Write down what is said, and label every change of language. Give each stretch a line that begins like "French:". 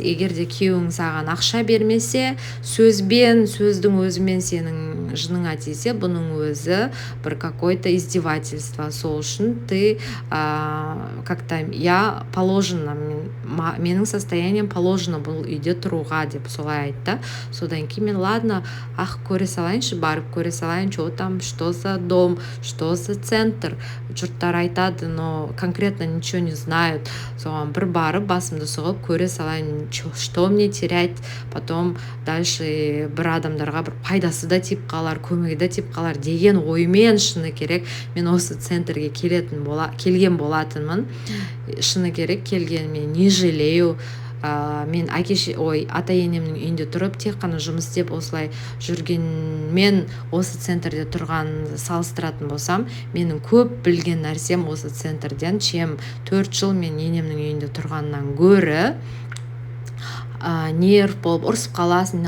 Kazakh: Егер де күйеуің саған ақша бермесе, сөздің өзімен сенің жыныңа тисе, бұның өзі бір
Russian: какой-то издевательство.
Kazakh: Сол үшін
Russian: ты как-то
Kazakh: менің
Russian: состоянием положено
Kazakh: бұл үйде тұруға деп солай айтты. Содан кейін мен ладно, көре салайыншы, барып көре салайын,
Russian: что там, что за дом, что за центр.
Kazakh: Жұрттар айтады,
Russian: но конкретно ничего не знают.
Kazakh: Соған бір барып басымды сұғып көре салайын,
Russian: что мне терять. Потом дальше
Kazakh: бір адамдарға бір пайдасы да тиіп қалар, көмегі да тиіп қалар деген оймен шыны керек мен осы центрге келген болатынмын. Шыны керек келгеніме
Russian: не жалею.
Kazakh: Мен ата-енемнің үйінде тұрып тек қана жұмыс істеп осылай жүргенмен осы центрде тұрған салыстыратын болсам, менің көп білген нәрсем осы центрден, чем 4 жыл мен енемнің үйінде тұрғаннан гөрі нерв болып ұрысып қаласың.